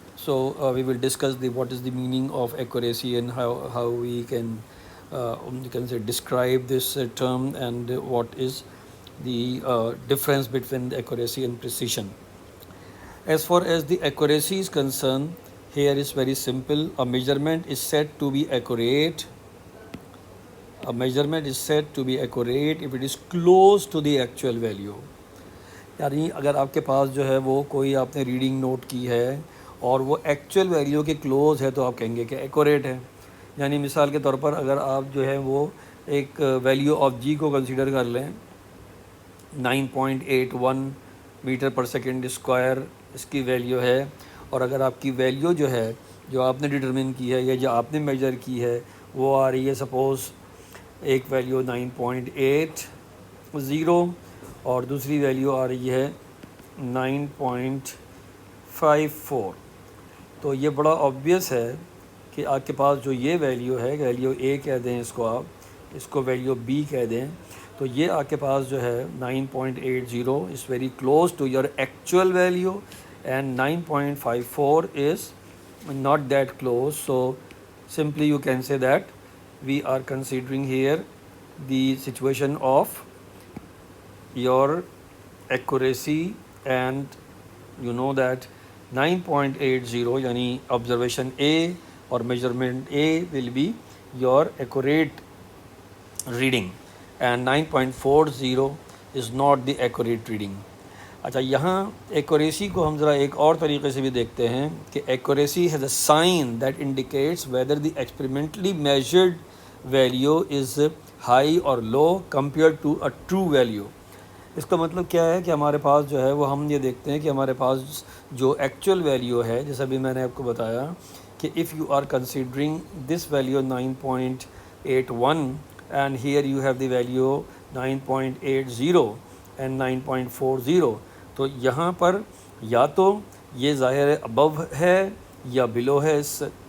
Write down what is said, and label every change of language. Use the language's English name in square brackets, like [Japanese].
[English] So we will discuss the what is the meaning of accuracy and how we can you can say describe this term, and what is the difference between accuracy and precision. As far as the accuracy is concerned, here is very simple. A measurement is said to be accurate. A measurement is said to be accurate if it is close to the actual value. [Urdu] یعنی اگر آپ کے پاس جو ہے وہ کوئی آپ نے ریڈنگ نوٹ کی ہے اور وہ ایکچوئل ویلیو کے کلوز ہے تو آپ کہیں گے کہ ایکوریٹ ہے. یعنی مثال کے طور پر اگر آپ جو ہے وہ ایک ویلیو آف جی کو کنسیڈر کر لیں 9.81 میٹر پر سیکنڈ اسکوائر اس کی ویلیو ہے، اور اگر آپ کی ویلیو جو ہے جو آپ نے ڈٹرمن کی ہے یا جو آپ نے میجر کی ہے وہ آ رہی ہے سپوز ایک ویلیو 9.80 اور دوسری ویلیو آ رہی ہے 9.54، تو یہ بڑا آبویس ہے کہ آپ کے پاس جو یہ ویلیو ہے، ویلیو اے کہہ دیں اس کو، آپ اس کو ویلیو بی کہہ دیں، تو یہ آپ کے پاس جو ہے [English] 9.80 is very close to your actual value, and 9.54 is not that close. So simply you can say that we are considering here the situation of your accuracy, and you know that 9.80 yani observation A or measurement A will be your accurate reading, and 9.40 is not the accurate reading. [Urdu] اچھا، یہاں accuracy کو ہم ذرا ایک اور طریقے سے بھی دیکھتے ہیں کہ [English] Accuracy has a sign that indicates whether the experimentally measured value is high or low compare to a true value. [Urdu] اس کا مطلب کیا ہے کہ ہمارے پاس جو ہے وہ ہم یہ دیکھتے ہیں کہ ہمارے پاس جو ایکچوئل ویلیو ہے، جیسا بھی میں نے آپ کو بتایا کہ [English] if you are considering this value 9.81 and here you have the value 9.80 and 9.40، [Urdu] تو یہاں پر یا تو یہ ظاہر ابو ہے یا بلو ہے اس سے.